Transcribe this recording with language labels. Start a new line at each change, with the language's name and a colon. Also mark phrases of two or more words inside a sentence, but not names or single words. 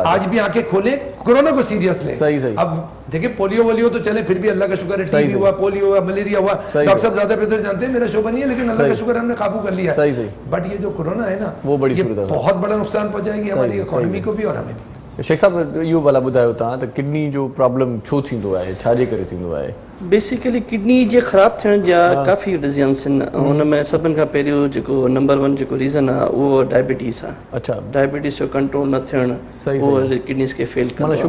Urdu: آج بھی آنکھیں کھولیں, کورونا کو سیریس لیں. اب دیکھیں پولیو تو چلے, پھر بھی اللہ کا شکر ہے, ٹی بی ہوا, پولیو ہوا, ملیریا ہوا, ڈاکٹر صاحب زیادہ بہتر جانتے ہیں, میرا شعبہ نہیں ہے, لیکن اللہ کا شکر ہے ہم نے قابو کر لیا. بٹ یہ جو کورونا ہے نا, وہ بہت بڑا نقصان پہنچائے گی ہماری اکانومی کو بھی اور ہمیں بھی.
Sindhi: شیخ صاحب इहो भला ॿुधायो तव्हां त किडनी जो प्रॉब्लम छो थींदो आहे, छाजे करे थींदो आहे? बेसिकली किडनी जे ख़राब थियण जा काफ़ी रीज़न्स आहिनि. हुन में सभिनि खां पहिरियों जेको नंबर 1 जेको रीज़न आहे उहो डायबिटीज़ आहे. अच्छा, डायबिटीज़ जो कंट्रोल न थियण उहो किडनीज़ खे फेल कंदो आहे.